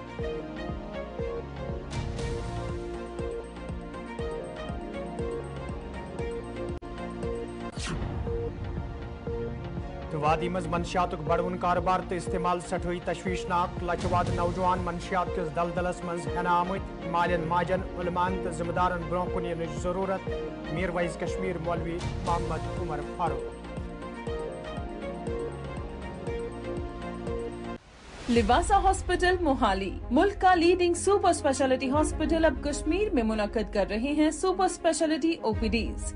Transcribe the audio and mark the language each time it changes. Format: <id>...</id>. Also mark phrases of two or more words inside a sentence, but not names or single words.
<ks>तो वादी मज मनशियात बड़वन कारोबार तो इस्तेमाल सठोई तशवीशनाक लचवाद नौजवान मनशियात किस दलदलस मज हन आमत मालियन माजन उलमान तो जिम्मेदारन ब्रोह कुन जरूरत मीर वाइज कश्मीर मौलवी मोहम्मद उमर फारूक</ks> <hi>लिवासा हॉस्पिटल मोहाली मुल्क का</hi> <en>leading super speciality hospital</en> <hi>अब कश्मीर में मुनक्कद कर रहे हैं</hi> <en>super speciality OPDs</en>